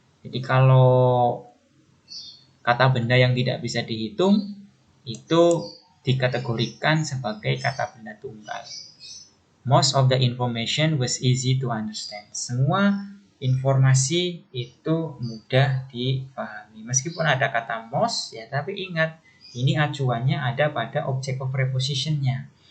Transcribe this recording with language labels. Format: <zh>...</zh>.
<id>Jadi kalau kata benda yang tidak bisa dihitung itu dikategorikan sebagai kata benda tunggal.</id> <en>Most of the information was easy to understand.</en> <id>Semua informasi itu mudah dipahami. Meskipun ada kata most ya, tapi ingat ini acuannya ada pada object of prepositionnya.</id>